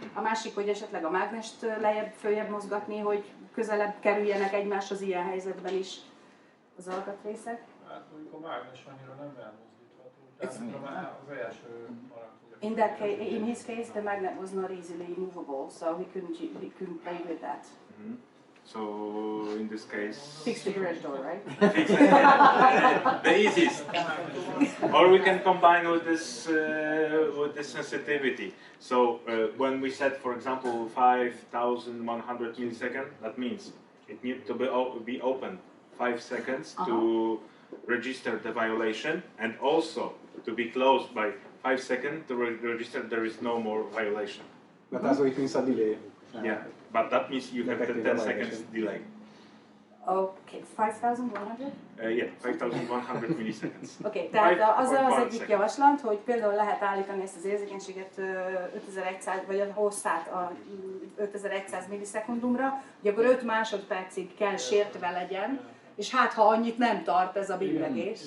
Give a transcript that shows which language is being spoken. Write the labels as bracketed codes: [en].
[hu] A másik, hogy esetleg a mágnest lejjebb-följebb mozgatni, hogy közelebb kerüljenek egymáshoz ilyen helyzetben is az alkatrészek. Hát mondjuk a mágnes annyira nem elmozdítható, tehát az első [en] In his case, the magnet was not easily movable, so he couldn't play with that. So in this case, fix the garage door, right? The easiest. Or we can combine with this sensitivity. So when we set, for example, 5,100 milliseconds, that means it needs to be open 5 seconds to register the violation, and also to be closed by 5 seconds to register there is no more violation. But that's what it means a delay. Yeah, but that means you have 10 seconds delay. Okay, 5,100? Yeah, 5,100 milliseconds. [hu] Okay, tehát az az egyik javaslat, hogy például lehet állítani ezt az érzékenységet 5100, vagy a hosszát a 5100 millisekundumra, hogy akkor 5 másodpercig kell sértve legyen, és hát ha annyit nem tart ez a billegés.